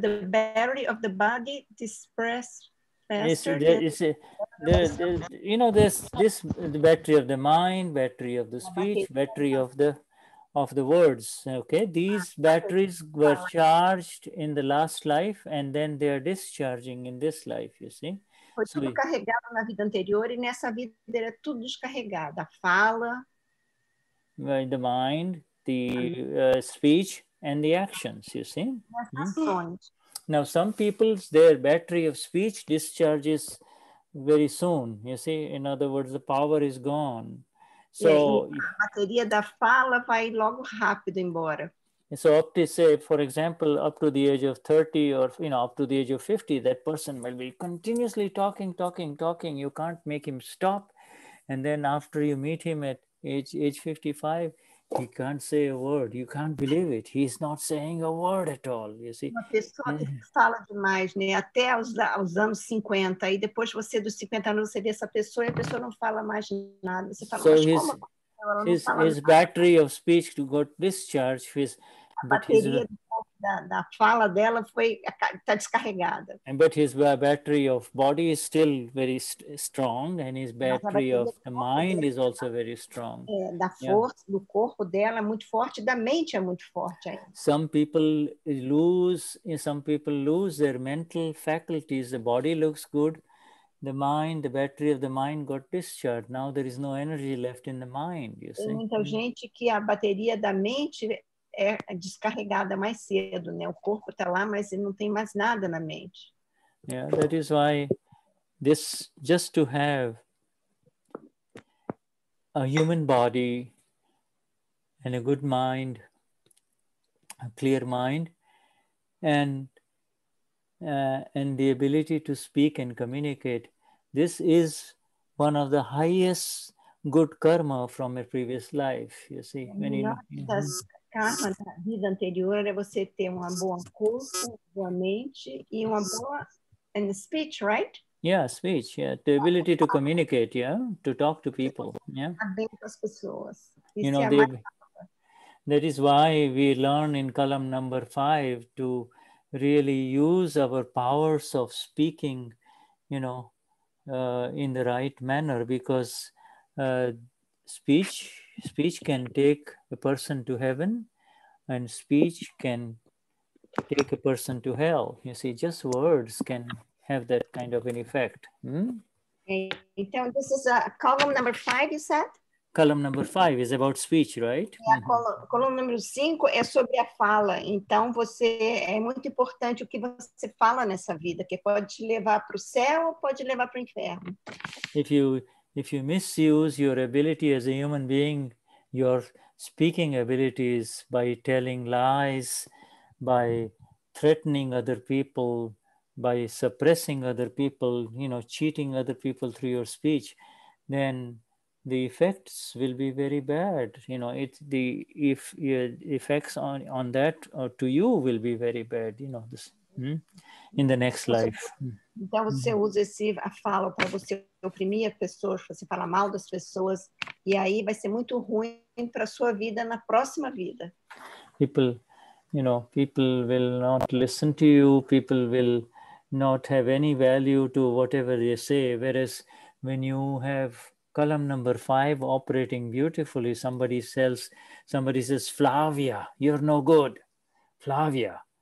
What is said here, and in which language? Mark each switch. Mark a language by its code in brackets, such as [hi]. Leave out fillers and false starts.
[en] battery of the body disperses faster. There's the battery of the mind, battery of the speech, battery of the words. Okay, these batteries were charged in the last life, and then they are discharging in this life. You see, [pt] foi tudo carregado na vida anterior e nessa vida era tudo descarregado. A fala, [en] the mind, the speech, and the actions. You see. Now, some people's their battery of speech discharges very soon. You see, in other words, the power is gone. So [pt] a bateria da fala vai logo rápido embora. [en] So up to, say, for example, up to the age of 30 or up to the age of 50, that person will be continuously talking. You can't make him stop. And then after you meet him at age 55, he can't say a word. You can't believe it. He's not saying a word at all. You see. [pt] Uma pessoa que fala demais, né? Até os anos 50. E depois você dos 50 anos você vê essa pessoa e a pessoa não fala mais nada. Você fala, [en] so [pt] mas [en] his battery of speech got discharged. [pt] A bateria da fala dela está descarregada. [en] But his battery of body is still very strong, and his battery of the mind is also very strong. [pt] Da força do corpo dela é muito forte, da mente é muito forte ainda. [en] Some people lose their mental faculties. The body looks good. The mind, the battery of the mind got discharged. Now there is no energy left in the mind, you see. [pt] Tem muita gente que a bateria da mente é descarregada mais cedo, né? O corpo está lá, mas não tem mais nada na mente. [en] Yeah, that is why just to have a human body and a good mind, a clear mind, and the ability to speak and communicate, this is one of the highest good karma from a previous life, you see. [pt] Karma da vida anterior é você ter uma boa corpo, boa mente e uma boa [en] speech, right? Yeah, speech, yeah. The ability to communicate, yeah, to talk to people, yeah. [pt] Bem com as pessoas. [en] That is why we learn in column number 5 to really use our powers of speaking, in the right manner, because speech can take a person to heaven, and speech can take a person to hell. You see, just words can have that kind of an effect. [pt] Então, [en] this is column number 5, you said? Column number 5 is about speech, right? [pt] A coluna número 5 é sobre a fala. Então, é muito importante o que você fala nessa vida, que pode te levar para o céu ou pode levar para o inferno. [en] If you misuse your ability as a human being, your speaking abilities, by telling lies, by threatening other people, by suppressing other people, cheating other people through your speech, then the effects will be very bad. The effects on that to you will be very bad. In the next life. [pt] Então você usa a fala para você oprimir as pessoas, você fala mal das pessoas, e aí vai ser muito ruim para a sua vida na próxima vida. [en] People will not listen to you. People will not have any value to whatever they say. Whereas when you have column number 5 operating beautifully, somebody says, Flavia, you're no good. Flavia.